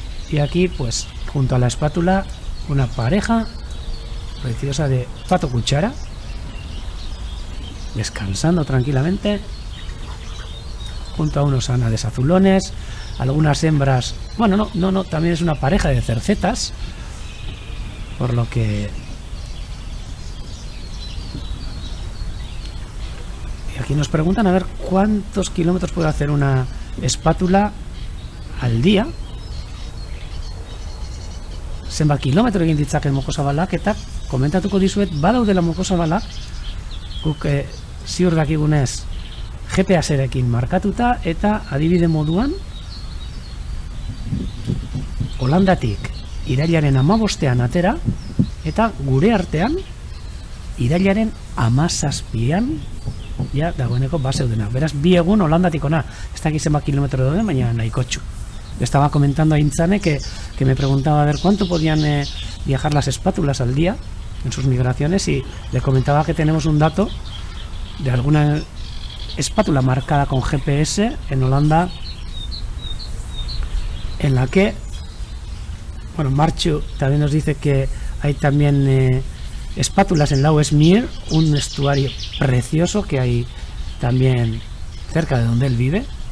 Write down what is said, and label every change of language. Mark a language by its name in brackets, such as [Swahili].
[Spanish] Y aquí pues junto a la espátula una pareja preciosa de pato cuchara descansando tranquilamente junto a unos ánades azulones, algunas hembras, bueno, no, también es una pareja de cercetas, por lo que y aquí nos preguntan a ver cuántos kilómetros puede hacer una espátula al día. [Basque] Zenbat kilometro egin ditzaken mokosabalak, eta komentatuko dizuet badaudela mokosabalak guk ziur dakigunez GPS-erekin markatuta, eta adibide moduan Holandatik irailaren 15ean atera, eta gure artean irailaren 17ean ja dagoeneko baseudena. Beraz, 2 egun Holandatik ona, ez dakit zenbat kilometro dauden, baina nahikotxu. [Spanish] Le estaba comentando a Inzane que me preguntaba a ver cuánto podían viajar las espátulas al día en sus migraciones, y le comentaba que tenemos un dato de alguna espátula marcada con GPS en Holanda, en la que, bueno, Marchu también nos dice que hay también espátulas en Lauwersmeer, un estuario precioso que hay también cerca de donde él vive.